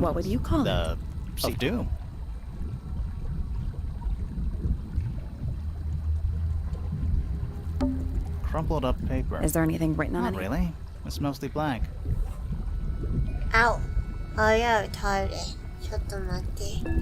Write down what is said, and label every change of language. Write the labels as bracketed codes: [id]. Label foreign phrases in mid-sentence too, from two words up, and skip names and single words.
[en] What would you call the it? Secret Doom. Crumpled up paper. Is there anything written on it? Not really. It's mostly blank. [yue] 我有退嚟， [ja] ちょっと待って。